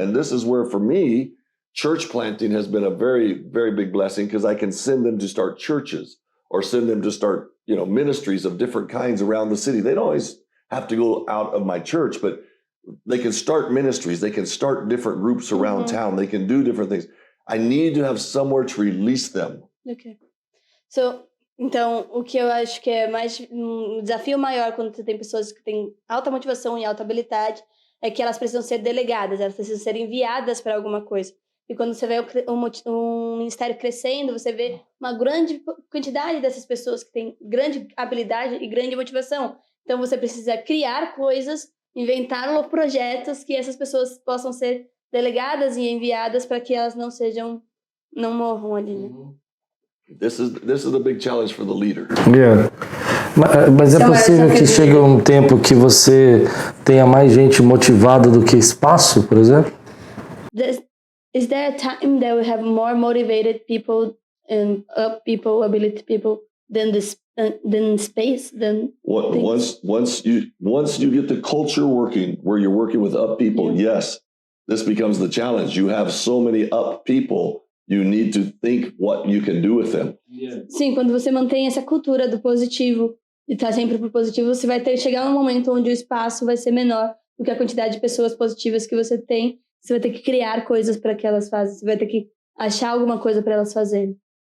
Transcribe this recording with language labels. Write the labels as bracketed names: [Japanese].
[English] And this is where, for me, church planting has been a very, very big blessing, because I can send them to start churches or send them to start, ministries of different kinds around the city. They don't always have to go out of my church, but they can start ministries. They can start different groups around town. They can do different things. I need to have somewhere to release them. Okay. [Portuguese] Então, o que eu acho que é um desafio maior quando você tem pessoas que têm alta motivação e alta habilidade é que elas precisam ser delegadas, elas precisam ser enviadas para alguma coisa. E quando você vê um ministério crescendo, você vê uma grande quantidade dessas pessoas que têm grande habilidade e grande motivação. Então, você precisa criar coisas, inventar projetos que essas pessoas possam ser delegadas e enviadas para que elas não morram ali, né? [English] This is the big challenge for the leader. Yeah. [Portuguese] Mas é possível que chegue um tempo que você tenha mais gente motivada do que espaço, por exemplo? [English] Is there a time that we have more motivated people and up people, ability people than space? Once you get the culture working, where you're working with up people, yes, this becomes the challenge. You have so many up people. You need to think what you can do with them. [Portuguese] Sim, quando você mantém essa cultura do positivo e tá sempre pro positivo, você vai chegar num momento onde o espaço vai ser menor do que a quantidade de pessoas positivas que você tem. Você vai ter que criar coisas para que elas façam. Você vai ter que achar alguma coisa para elas fazerem.